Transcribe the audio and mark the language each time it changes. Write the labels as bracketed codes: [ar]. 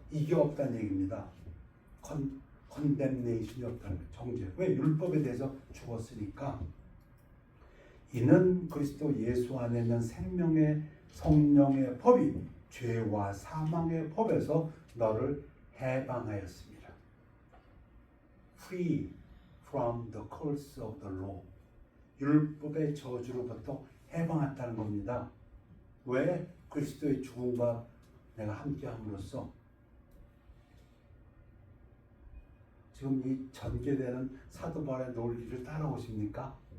[ko] 이게 없다는 얘기입니다. 컨뎀네이션이 없다는 거예요. 정죄. 왜? 율법에 대해서 죽었으니까. 이는 그리스도 예수 안에 있는 생명의 성령의 법이 죄와 사망의 법에서 너를 해방하였습니다. [en] Free from the curse of the law. [ko] 율법의 저주로부터 해방했다는 겁니다. 왜? 그리스도의 죽음과 내가 함께함으로써 지금 이 전개되는 사도 바울의 논리를 따라오십니까?